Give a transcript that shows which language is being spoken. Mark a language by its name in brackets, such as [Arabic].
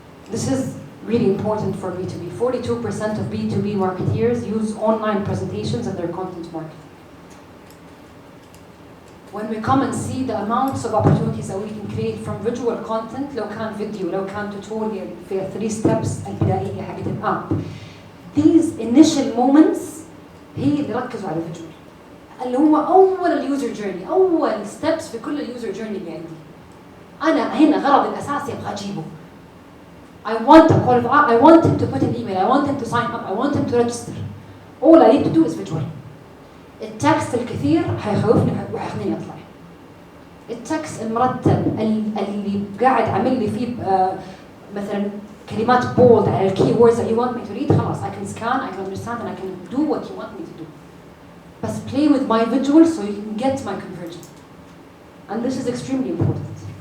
[English] this is really important for B2B. 42% of B2B marketeers use online presentations in their content marketing. When we come and see the amounts of opportunities that we can create from visual content, [Arabic] لو كان فيديو، لو كان [English] tutorial في 3 steps [Arabic] البدائية حقت الاب. [English] These initial moments [Arabic] هي اللي ركزوا على الفيجوال. اللي هو أول اليوزر جيرني، أول steps في كل اليوزر جيرني اللي عندي. أنا هنا غرض الأساسي أبغى أجيبه. [English] I want him to put an email, I want him to sign up, I want him to register. All I need to do is visual. [Arabic] التكست الكثير حيخوفني وحيخليني أطلع. التكست المرتب اللي قاعد عامل لي فيه مثلا كلمات [English] bold [Arabic] على الكي [English] words that you want me to read، [Arabic] خلاص [English] I can scan, I can understand and I can do what you want me to do. But play with my visuals so you can get my conversion. And this is extremely important.